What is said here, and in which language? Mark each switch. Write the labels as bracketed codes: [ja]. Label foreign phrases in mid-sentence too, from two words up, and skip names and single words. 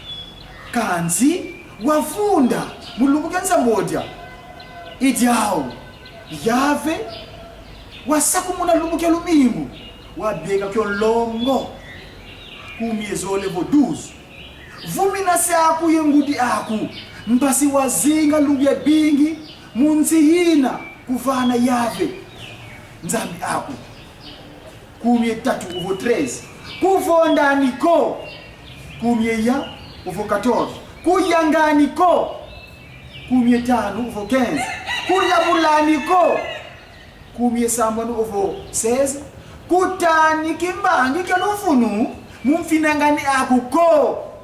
[kg] kanzi wafunda mulungu kenza moja idyao yave wasakumuna lumuke lumingu wabeka kyo longo kumie zole vo 12 vumina se aku yengudi aku mpasi wazinga lubya bingi munzi hina kuvana yave nzambi aku kumie 3 ovo 13 kuvonda niko kumie ya ovo 14 kuyangani ko kumie 5 ovo 15 kulabulani ko kumie sambanu ovo 16 kutani kimbangi kalufunu mumfinangani aku ko